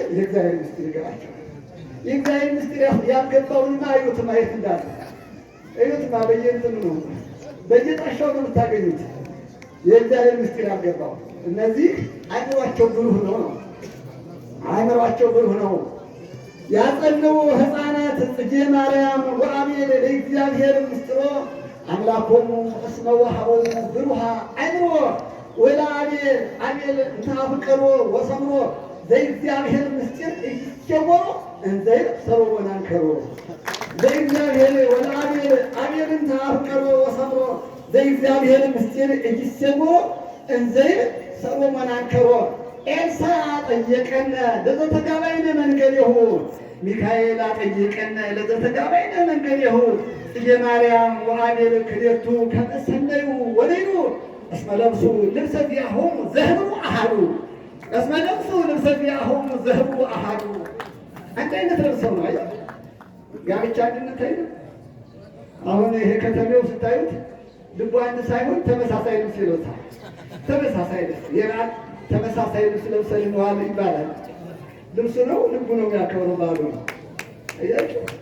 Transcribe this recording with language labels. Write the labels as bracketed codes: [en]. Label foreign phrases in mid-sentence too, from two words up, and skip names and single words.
[am] የእግዚአብሔር ምስጢር ይገባቸዋል። የእግዚአብሔር ምስጢር ያልገባውንማ እዩት፣ ማየት እንዳለ እዩትማ፣ በየእንትኑ ነው በየጣሻው ነው የምታገኙት። የእግዚአብሔር ምስጢር ያልገባው እነዚህ አእምሯቸው ብሩህ ነው። አእምሯቸው ብሩህ ነው። [gez] ያጸንዑ ሕፃናት ጽጌ ማርያም ወአቤል ለእግዚአብሔር ምስጢሮ አምላኮሙ እስመ ወሀቦሙ ብሩሃ አእምሮ ወለአቤል አቤል እንተአፍቀሮ ወሰምሮ ዘእግዚአብሔር ምስጢር ኢይሴጎሮ እንዘይብል ሰሎሞን አንከሮ ዘእግዚአብሔር ወለአቤል አቤል እንተአፍቀሮ ወሰምሮ ዘእግዚአብሔር ምስጢር ኢይሴጎሮ እንዘይብል ሰሎሞን አንከሮ ኤልሳዕ ጠየቀነ ለዘተጋባይነ መንገሌሁ ሚካኤል አጠየቀነ ለዘተጋባይነ መንገሌሁ ጽጌ ማርያም ወአቤል ክልኤቱ ከመ ሰነዩ ወነዩ እስመ ለብሱ ልብሰ ዚአሆሙ ዘህቡ አሐዱ እስመ ለብሱ ልብሰ ዚአሆሙ ዘህቡ አሐዱ። [am] አንድ አይነት ለብሰው ነው አይደል? ጋብቻ አንድነት አይደል? አሁን ይሄ ከተሜው ስታዩት ልቡ አንድ ሳይሆን ተመሳሳይ ልብስ ይለብሳል። ተመሳሳይ ልብስ የራል ተመሳሳይ ልብስ ለብሰን እንዋል ይባላል። ልብሱ ነው ልቡ ነው የሚያከብረው ባሉ ነው። አያችሁ?